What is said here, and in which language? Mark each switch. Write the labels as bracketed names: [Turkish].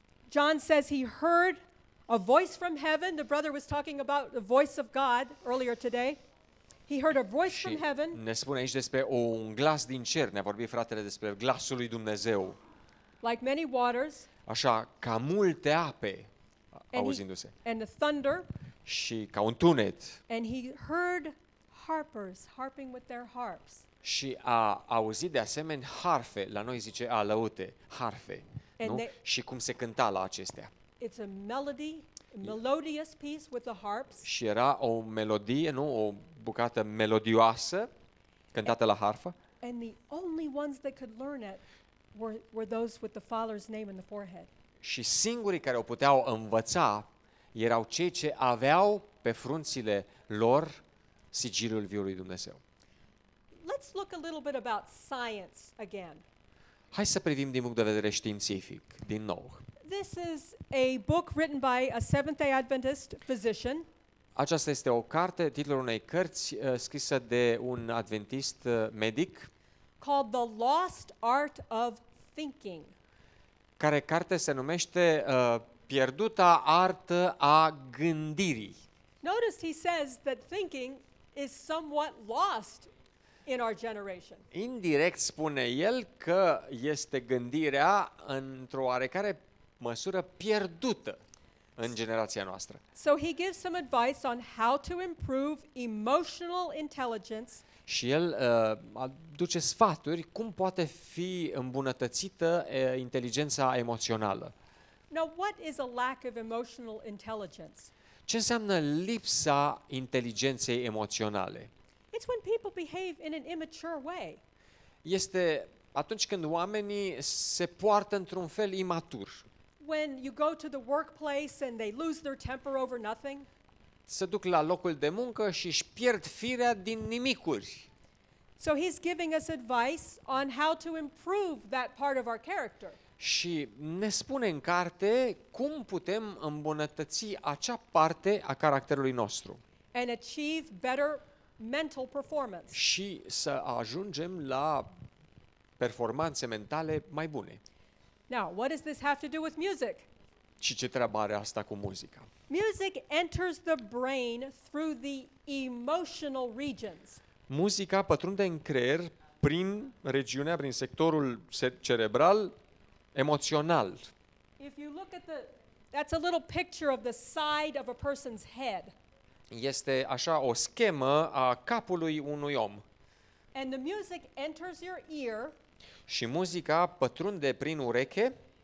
[English] John says he heard a voice from heaven. The brother was talking about the voice of God earlier today. He heard a voice [Romanian] Și [English] from heaven, [Romanian] ne spune aici despre un glas din cer, ne-a vorbit fratele despre glasul lui Dumnezeu. [English] like many waters, [Romanian] Așa, ca multe ape, [English] and, [Romanian] auzindu-se. [English] and the thunder, [Romanian] Și ca un tunet. [English] and he heard harpers harping with their harps. [Romanian] Și a auzit de asemenea harfe, la noi zice alăute, harfe. [English] And [Romanian] Nu? [English] they- [Romanian] Și cum se cânta la acestea. [English] It's a melodious piece with the harps, [Romanian] Și era o melodie, nu? O bucată melodioasă, cântată la harfă. [English] and the only ones that could learn it were those with the Father's name in the forehead. [Romanian] Și singurii care o puteau învăța erau cei ce aveau pe frunțile lor sigiliul viului Dumnezeu. [English] Let's look a little bit about science again. [Romanian] Hai să privim din punct de vedere științific, din nou. [English] This is a book written by a Seventh-day Adventist physician. [Romanian] Aceasta este o carte, titlul unei cărți scrisă de un adventist medic, [English] Called The Lost Art of Thinking. [Romanian] care carte se numește Pierduta artă a gândirii. [English] Notice he says that thinking is somewhat lost in our generation. [Romanian] Indirect spune el că este gândirea într-o oarecare măsură pierdută în generația noastră. [English] So he gives some advice on how to improve emotional intelligence [Romanian] Și el aduce sfaturi cum poate fi îmbunătățită inteligența emoțională. [English] Now, what is a lack of emotional intelligence? [Romanian] Ce înseamnă lipsa inteligenței emoționale? [English] It's when people behave in an immature way. [Romanian] Este atunci când oamenii se poartă într-un fel imatur. [English] When you go to the workplace and they lose their temper over nothing. [Romanian] Se duc la locul de muncă și își pierd firea din nimicuri. [English] So he's giving us advice on how to improve that part of our character. [Romanian] Și ne spune în carte cum putem îmbunătăți acea parte a caracterului nostru [English] And achieve better mental performance. [Romanian] și să ajungem la performanțe mentale mai bune. [English] Now, what does this have to do with music? [Romanian] Și ce treabă are asta cu muzica? [English] Music enters the brain through the emotional regions. [Romanian] Muzica pătrunde în creier prin sectorul cerebral emoțional. [English] If you look at that's a little picture of the side of a person's head. [Romanian] Este așa o schemă a capului unui om. [English] And the music enters your ear [Romanian] Și muzica pătrunde prin ureche